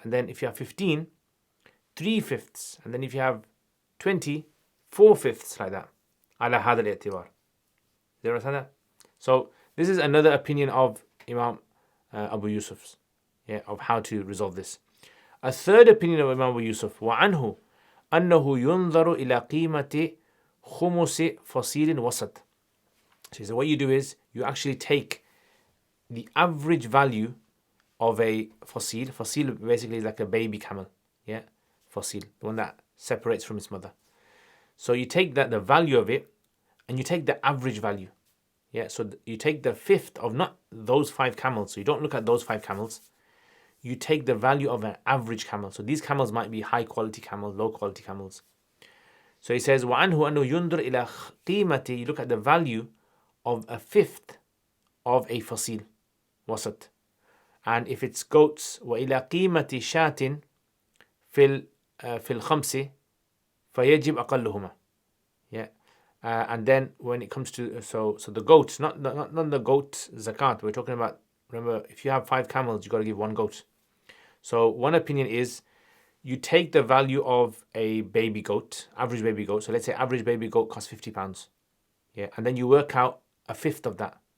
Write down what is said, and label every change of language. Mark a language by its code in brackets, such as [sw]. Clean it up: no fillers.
[en] And then if you have 15, 3/5. And then if you have 20, 4/5, like that. [ar] على هذا الاعتبار. [en] Do you understand that? So this is another opinion of Imam Abu Yusuf's, yeah, of how to resolve this. A third opinion of Imam Abu Yusuf, [ar] وعنه أنه ينظر إلى قيمة خمس فصيل وسط. [en] So what you do is you actually take the average value of a fasil. Fasil basically is like a baby camel, yeah, fasil, the one that separates from its mother. So you take that, the value of it, and you take the average value. Yeah, so you take the 1/5 of not those 5 camels. So you don't look at those 5 camels. You take the value of an average camel. So these camels might be high quality camels, low quality camels. So he says, [ar] وَعَنْهُ أَنُّ يُنْظُرْ إِلَى قِيمَةِ, [en] you look at the value of a fifth of a fasil, wasat. And if it's goats, [ar] وَإِلَى قِيمَةِ شَاةٍ في الخمس فيجب أقلهما. [en] Yeah. And then when it comes to so the goats, not the goat zakat. We're talking about. Remember, if you have 5 camels, you got to give 1 goat. So one opinion is you take the value of a baby goat, average baby goat. So let's say average baby goat costs £50. Yeah, and then you work out a fifth of that.